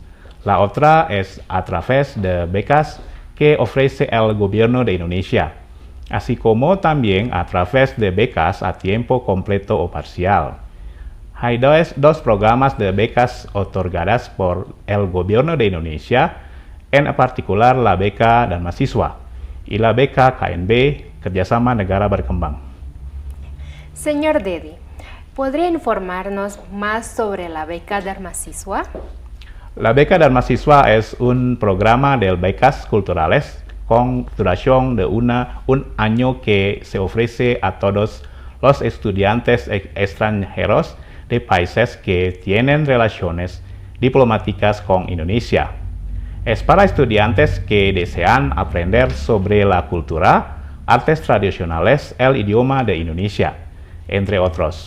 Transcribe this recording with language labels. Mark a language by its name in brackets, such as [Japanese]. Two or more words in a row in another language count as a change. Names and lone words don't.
[Spanish] La otra es a través de becas que ofrece el gobierno de Indonesia, así como también a través de becas a tiempo completo o parcial. Hay dos programas de becas otorgadas por el gobierno de Indonesia, en particular la beca dan mahasiswa y la beca KNB, Kerjasama Negara Berkembang. Señor Dedi, ¿podría informarnos más sobre la beca dan mahasiswa? La beca dan mahasiswa es un programa de becas culturales con duración de un año que se ofrece a todos los estudiantes extranjeros de países que tienen relaciones diplomáticas con Indonesia. Es para estudiantes que desean aprender sobre la cultura, artes tradicionales, el idioma de Indonesia, entre otros.